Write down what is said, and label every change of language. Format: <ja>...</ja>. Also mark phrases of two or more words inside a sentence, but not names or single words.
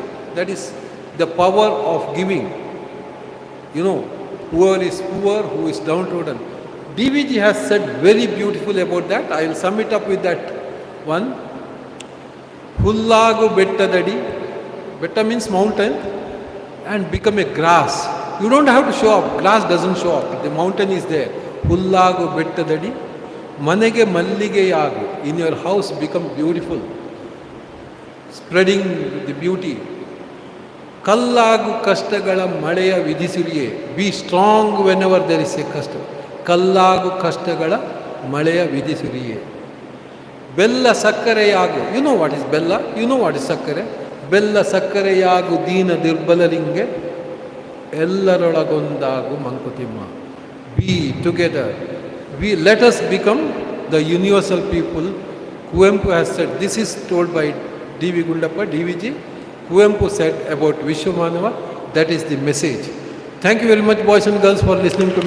<en>That is the power of giving. Whoever is poor, who is downtrodden. DVG has said very beautiful about that. I will sum it up with that one.</en> <kn>ಹುಲ್ಲಾಗು ಬೆಟ್ಟದಡಿ.</kn> <en>Betta means mountain. And become a grass. You don't have to show up. Grass doesn't show up. The mountain is there.</en> <kn>ಹುಲ್ಲಾಗು ಬೆಟ್ಟದಡಿ. ಮನೆಗೆ ಮಲ್ಲಿಗೆ ಯಾಗು.</kn> <en>In your house become beautiful. Spreading the beauty.</en> <kn>ಕಲ್ಲಾಗು ಕಷ್ಟಗಳ ಮಳೆಯ ವಿದಿಸುರಿಯೆ.</kn> <en>Be strong whenever there is a kasta.</en> <kn>ಕಲ್ಲಾಗು ಕಷ್ಟಗಳ ಮಳೆಯ ವಿದಿಸುರಿಯೆ. ಬೆಲ್ಲ ಸಕ್ಕರೆಯಾಗು.</kn> <en>You know what is bella? You know what is sakkare?</en> <kn>ಬೆಲ್ಲ ಸಕ್ಕರೆಯಾಗು ದೀನ ದುರ್ಬಲರಿಗೆ. ಎಲ್ಲರೊಳಗೊಂದಾಗು ಮಂಕುತಿಮ್ಮ.</kn> <en>Be together. Let us become the universal people. Kuvempu has said, this is told by D.V. Gundappa, DVG. Kuvempu said about Vishwamanava, That is the message. Thank you very much, boys and girls, for listening to me.</en>